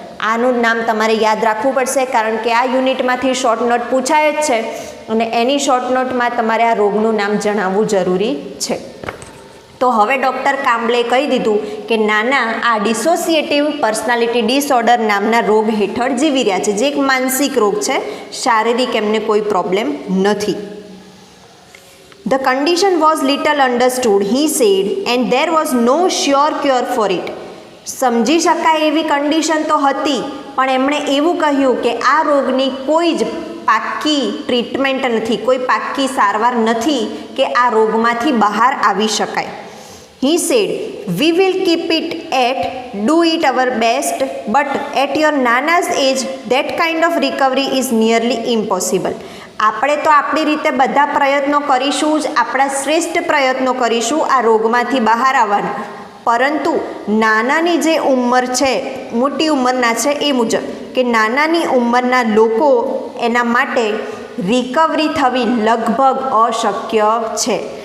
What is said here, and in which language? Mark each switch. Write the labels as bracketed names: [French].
[Gujarati] આનું નામ તમારે યાદ રાખવું પડશે, કારણ કે આ યુનિટમાંથી શોર્ટ નોટ પૂછાય જ છે, અને એની શોર્ટ નોટમાં તમારે આ રોગનું નામ જણાવવું જરૂરી છે. તો હવે ડૉક્ટર કામ્બલે કહી દીધું કે નાના આ ડિસોસિએટિવ પર્સનાલિટી ડિસઓર્ડર નામના રોગ હેઠળ જીવી રહ્યા છે, જે એક માનસિક રોગ છે, શારીરિક એમને કોઈ પ્રોબ્લેમ નથી. [English] The condition was little understood, he said, and there was no sure cure for it. [Gujarati] સમજી શકાય એવી કન્ડિશન તો હતી, પણ એમણે એવું કહ્યું કે આ રોગની કોઈ જ પાક્કી ટ્રીટમેન્ટ નથી, કોઈ પાક્કી સારવાર નથી કે આ રોગમાંથી બહાર આવી શકાય. He said, we will keep it do it our best, but at your Nana's age, that kind of recovery is nearly impossible. આપણે તો આપણી રીતે બધા પ્રયત્નો કરીશું જ, આપણા શ્રેષ્ઠ પ્રયત્નો કરીશું આ રોગમાંથી બહાર આવવાના, પરંતુ નાનાની જે ઉંમર છે, મોટી ઉંમરના છે એ મુજબ કે નાનાની ઉંમરના લોકો એના માટે રિકવરી થવી લગભગ અશક્ય છે.